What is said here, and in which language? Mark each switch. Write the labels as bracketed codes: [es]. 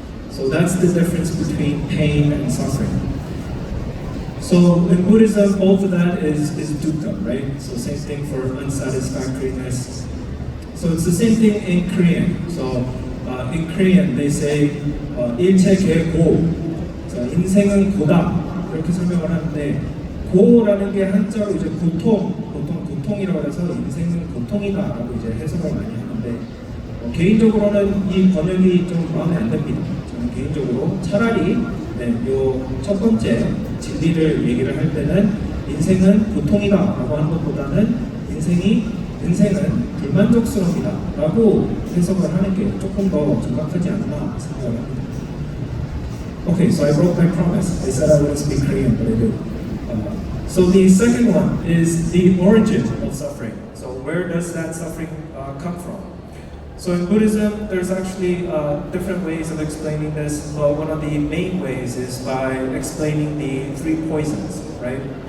[en] So that's the difference between pain and suffering. So in Buddhism, both of that is dukkha, right? So same thing for unsatisfactoriness. So it's the same thing in Korean. So in Korean, they say [ko] 일체 개고, 인생은 고다. 그렇게 이렇게 설명을 하는데 고라는 게 한자로 이제 보통 고통이라고 해서 인생은 고통이다라고 이제 해석을 많이 하는데 개인적으로는 이 번역이 좀 마음에 안 듭니다. 저는 개인적으로 차라리 요 첫 번째 진리를 얘기를 할 때는 인생은 고통이다라고 하는 것보다는 인생은 불만족스럽다라고 해석을 하는 게 조금 더 정확하지 않나 생각을 합니다. [en] Okay, so I broke my promise. I said I wouldn't speak Korean, but I do. So the second one is the origin of suffering. So where does that suffering come from? So in Buddhism, there's actually different ways of explaining this, but one of the main ways is by explaining the three poisons, right?